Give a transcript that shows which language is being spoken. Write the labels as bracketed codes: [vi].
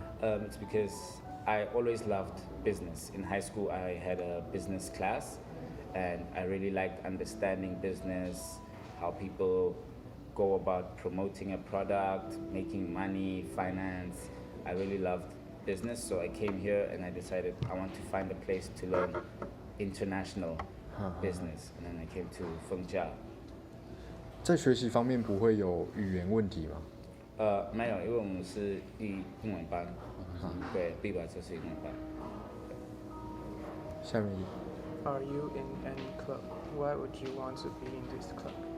[en] It's because I always loved business. In high school, I had a business class, and I really liked understanding business, how people go about promoting a product, making money, finance. I really loved business, so I came here and I decided I want to find a place to learn international business, and then I came to Fengjia. [zh] 在学习方面不会有语言问题吗？没有，因为我们是英文班，对，毕吧就是英文班。下面一 [en] Are you in any club? Why would you want to be in this club?